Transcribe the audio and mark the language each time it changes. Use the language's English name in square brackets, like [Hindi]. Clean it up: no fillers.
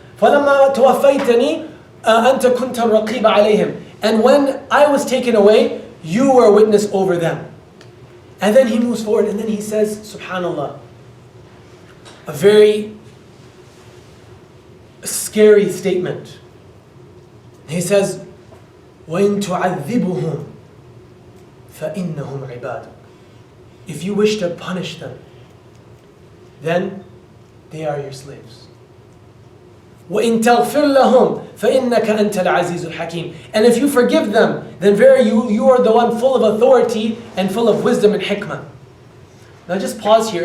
[Arabic] فَلَمَّا تَوَفَّيْتَنِي أَنْتَ كُنْتَ الرَّقِيبَ عَلَيْهِمْ. [English] And when I was taken away, you were a witness over them. And then he moves forward and then he says, subhanallah, a very scary statement. He says, [Arabic] وَإِن تُعَذِّبُهُمْ فَإِنَّهُمْ عِبَادُكَ. [English] If you wish to punish them, then they are your slaves. [Arabic] وَإِن تَغْفِرْ لَهُمْ فَإِنَّكَ أَنْتَ الْعَزِيزُ الْحَكِيمُ. [English] And if you forgive them, then very you are the one full of authority and full of wisdom and hikmah. Now just pause here.